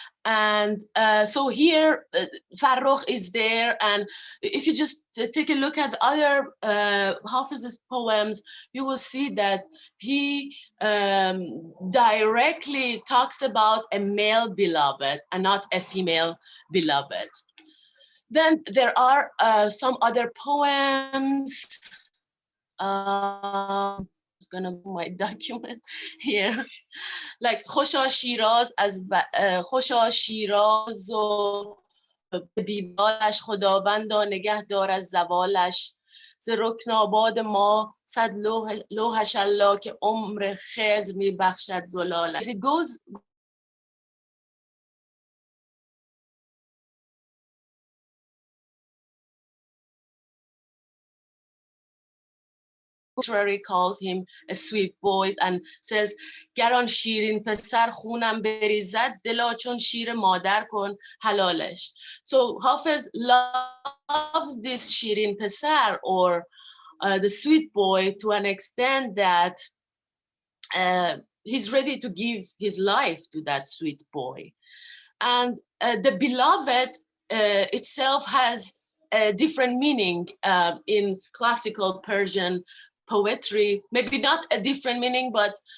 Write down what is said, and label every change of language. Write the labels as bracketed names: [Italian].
[English] And so here, Farrokh is there, and if you just take a look at other Ḥāfeż's poems, you will see that he directly talks about a male beloved and not a female beloved. Then there are some other poems. I'm just gonna do my document here. [Persian] Like خوشا شیراز از خوشا شیراز و بیبالش خداوندا نگه دار از زوالش ز رکن آباد ما صد لوحش الله که عمر خضر میبخشد زلالش. [English] It goes calls him a sweet voice and says [Persian] گر آن شیرین پسر خونم بریزد دلا چون شیر مادر کن حلالش. [English] So Ḥāfeẓ loves this [Persian] شیرین پسر [English] or the sweet boy to an extent that he's ready to give his life to that sweet boy. And the beloved itself has a different meaning in classical Persian poetry, maybe not a different meaning, but